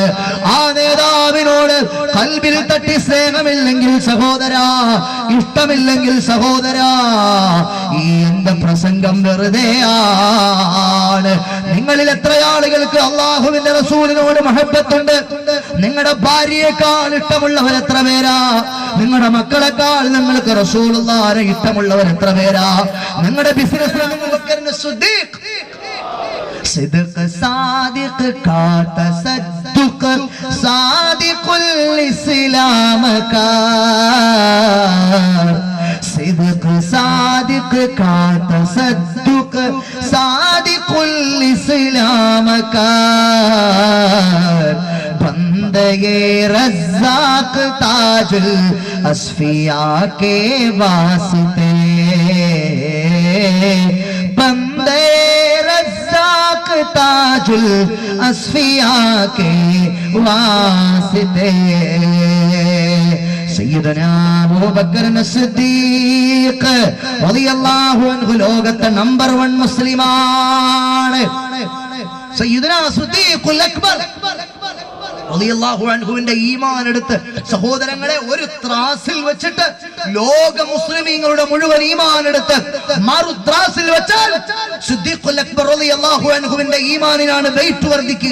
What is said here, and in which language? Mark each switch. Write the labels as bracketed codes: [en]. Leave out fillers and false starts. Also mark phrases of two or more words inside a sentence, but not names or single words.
[ml] ആ നേതാവിനോട് കൽബിൽ തട്ടി സ്നേഹമില്ലെങ്കിൽ സഹോദരാ, ഇഷ്ടമില്ലെങ്കിൽ സഹോദരാ, ഈ എന്റെ പ്രസംഗം വെറുതെയാണ്. നിങ്ങളിൽ എത്ര ആളുകൾക്ക് അല്ലാഹുവിന്റെ റസൂലിനോട് മഹബ്ബത്തുണ്ട്? നിങ്ങളുടെ ഭാര്യയെക്കാൾ ഇഷ്ടമുള്ളവർ എത്ര പേരാ? നിങ്ങളുടെ മക്കളെക്കാൾ നിങ്ങൾക്ക് റസൂലുള്ളാഹിനെ ഇഷ്ടമുള്ളവർ എത്ര പേരാ? നിങ്ങളുടെ ബിസിനസ്സിൽ [ur] صدق صادق کا تصدق صادق الاسلام کا صدق صادق کا تصدق صادق الاسلام کا بندے رزاق تاج الاصفیاء کے واسطے بندے تاج الاصفیاء کے واسطے [ml] സയ്യിദനാ അബൂബക്കർ സിദ്ദീഖ് [ar] رضي الله عنه [ml] ലോകത്തെ നമ്പർ 1 മുസ്ലിമാണ്. സയ്യിദനാ സിദ്ദീഖുൽ അക്ബർ [ar] رضي الله عنه [ml] ഈമാൻ എടുത്ത് സഹോദരങ്ങളെ ഒരു ത്രാസിൽ വെച്ചിട്ട് ലോക മുസ്ലിമീങ്ങളുടെ മുഴുവൻ ഈമാൻ എടുത്ത് മറു ത്രാസിൽ വെച്ചാൽ സിദ്ദീഖുൽ അക്ബർ [ar] رضي الله عنه [ml] ഈമാനിനാണ് വെയിറ്റ് വർദ്ധിക്കുക.